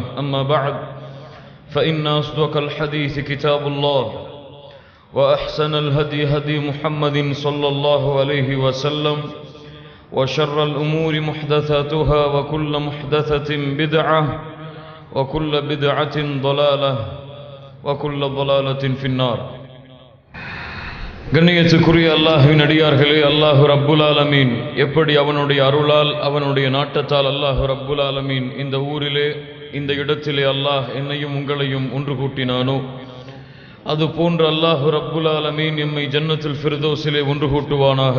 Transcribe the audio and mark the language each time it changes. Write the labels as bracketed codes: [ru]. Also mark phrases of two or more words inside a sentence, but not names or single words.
[ar] أما بعد، فإن أصدق الحديث كتاب الله، وأحسن الهدي هدي محمد صلى الله عليه وسلم، وشر الأمور محدثاتها وكل محدثة بدعة وكل بدعة ضلالة وكل ضلالة في النار. [ta] கண்ணியத்துக்குரிய அல்லாஹ்வின் அடியார்களே, அல்லாஹ் [ar] رب العالمين [ta] எப்படி அவனுடைய அருளால் அவனுடைய நாட்டத்தால் அல்லாஹ் [ar] رب العالمين [ta] இந்த ஊரிலே இந்த இடத்திலே அல்லாஹ் என்னையும் உங்களையும் ஒன்று கூட்டினானோ, அது போன்று அல்லாஹ் [ar] رب العالمين [ta] எம்மை ஜன்னத்துல் ஃபிர்தௌஸிலே ஒன்று கூட்டுவானாக.